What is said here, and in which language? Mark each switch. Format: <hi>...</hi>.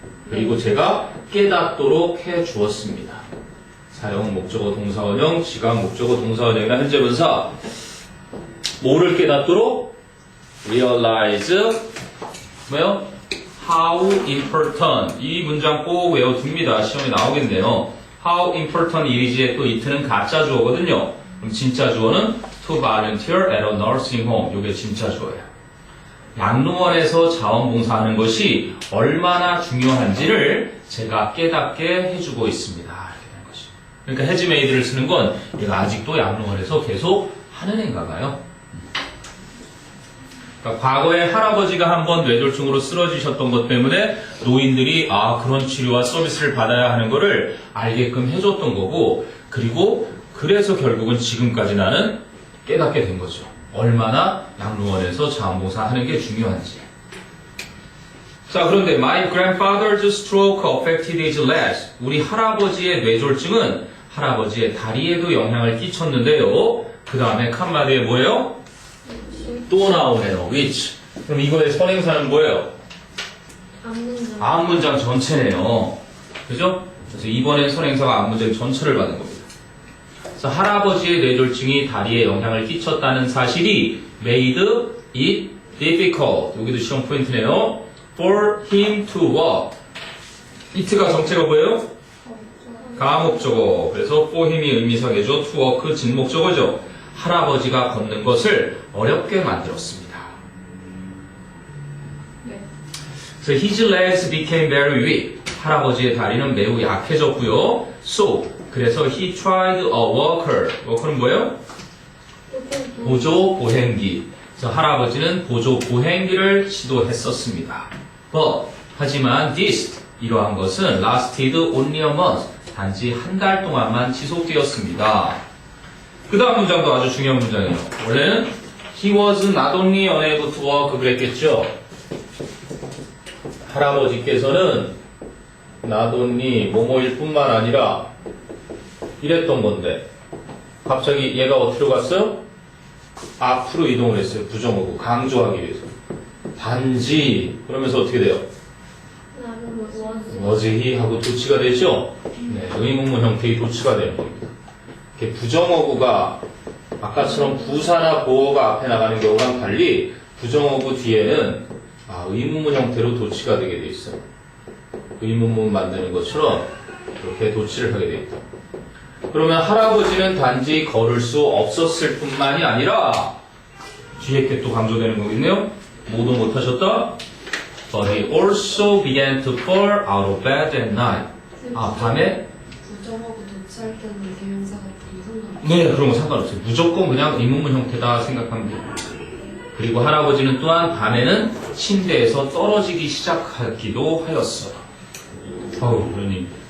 <ko>그리고 제가 깨닫도록 해 주었습니다. 사용 목적어 동사 원형, 지각 목적어 동사 원형이나 현재 분사. 뭐를 깨닫도록? realize 뭐요?</ko> <en>how important.</en> <ko>이 문장 꼭 외워둡니다. 시험에 나오겠네요.</ko> <en>how important</en> <ko>일이지에 또 이트는 가짜 주어거든요. 그럼 진짜 주어는</ko> <en>to volunteer at a nursing home.</en> <ko>이게 진짜 주어예요. 양로원에서 자원봉사하는 것이 얼마나 중요한지를 제가 깨닫게 해주고 있습니다. 이렇게 되는 것이. 그러니까</ko> <en>has made</en> <ko>를 쓰는 건 얘가 아직도 양로원에서 계속 하는 애인가 봐요. 그러니까 과거에 할아버지가 한번 뇌졸중으로 쓰러지셨던 것 때문에 노인들이 그런 치료와 서비스를 받아야 하는 거를 알게끔 해줬던 거고, 그리고 그래서 결국은 지금까지 나는 깨닫게 된 거죠. 얼마나 양로원에서 자원봉사하는 게 중요한지. 자, 그런데</ko> <en>my grandfather's stroke affected his legs.</en> <ko>우리 할아버지의 뇌졸중은 할아버지의 다리에도 영향을 끼쳤는데요. 그 다음에 칸마디에 뭐예요? 또 나오네요. which. 그럼 이거의 선행사는 뭐예요? 앞문장. 앞문장 전체네요. 그죠? 그래서 이번엔 선행사가 앞문장 전체를 받은 겁니다. 그래서 할아버지의 뇌졸중이 다리에 영향을 끼쳤다는 사실이</ko> <en>made it difficult.</en> <ko>여기도 시험 포인트네요.</ko> <en>for him to walk. it가</en> <ko>정체가 뭐예요? 가목적어. 그래서 for him이 의미사계죠.</ko> <en>to walk</en> <ko>진목적어죠. 할아버지가 걷는 것을 어렵게 만들었습니다. 네.</ko> <en>So his legs became very weak.</en> <ko>할아버지의 다리는 매우 약해졌고요.</ko> <en>So</en> <ko>그래서</ko> <en>he tried a walker.</en> <ko>walker는 뭐예요? 보조 보행기. 그래서 할아버지는 보조 보행기를 시도했었습니다.</ko> <en>But</en> <ko>하지만</ko> <en>this</en> <ko>이러한 것은</ko> <en>lasted only a month.</en> <ko>단지 한 달 동안만 지속되었습니다. 그 다음 문장도 아주 중요한 문장이에요. 원래는</ko> <en>he was not only unable to walk</en> <ko>그랬겠죠. 할아버지께서는</ko> <en>not only</en> <ko>뭐뭐일 뿐만 아니라 이랬던 건데 갑자기 얘가 어디로 갔어요? 앞으로 이동을 했어요. 부정어고 강조하기 위해서. 단지 그러면서 어떻게 돼요? 나는</ko> <en>was he</en> <ko>하고 도치가 되죠? 네, 의문문 형태의 도치가 되는 겁니다. 이렇게 부정어구가 아까처럼 부사나 보어가 앞에 나가는 경우랑 달리 부정어구 뒤에는 의문문 형태로 도치가 되게 돼 있어요. 의문문 만드는 것처럼 이렇게 도치를 하게 돼 있다. 그러면 할아버지는 단지 걸을 수 없었을 뿐만이 아니라 뒤에 게 또 강조되는 거겠네요. 모두 못하셨다.</ko> <en>But he also began to fall out of bed at night.</en> <ko>밤에? 부정하고 도치할 때는 대명사가 상관없어요. 네, 그런 거 상관없어요. 무조건 그냥 의문문 형태다 생각하면 돼요. 그리고 할아버지는 또한 밤에는 침대에서 떨어지기 시작하기도 하였어요. 아우, 그러니.</ko>